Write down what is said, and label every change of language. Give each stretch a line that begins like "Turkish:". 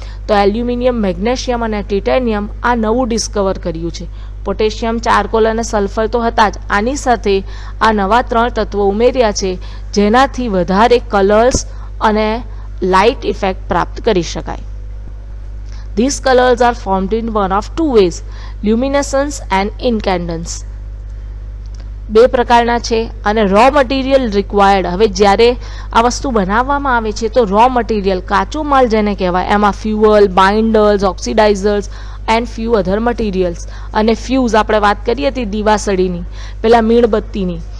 Gujarati: તો aluminium, magnesium અને titanium આ નવું ડિસ્કવર કર્યું છે. પોટેશિયમ, ચારકોલ અને સલ્ફર તો હતા જ, આની સાથે આ નવા 3 તત્વો ઉમેર્યા છે, જેનાથી વધારે કલર્સ અને લાઇટ ઇફેક્ટ પ્રાપ્ત કરી શકાય.
English: These colors are formed in one of 2 ways, luminescence and incandescence.
Gujarati: 2 પ્રકારના છે. અને
English: raw material required,
Gujarati: હવે જ્યારે આ વસ્તુ બનાવવામાં આવે છે તો રો મટીરિયલ, કાચો માલ જેને કહેવાય, એમાં fuel, બાઇન્ડર્સ, ઓક્સિડાઇઝર્સ
English: And few other materials.
Gujarati: અને ફ્યુઝ આપણે વાત કરી હતી દીવાસળીની, પેલા મીણબત્તીની,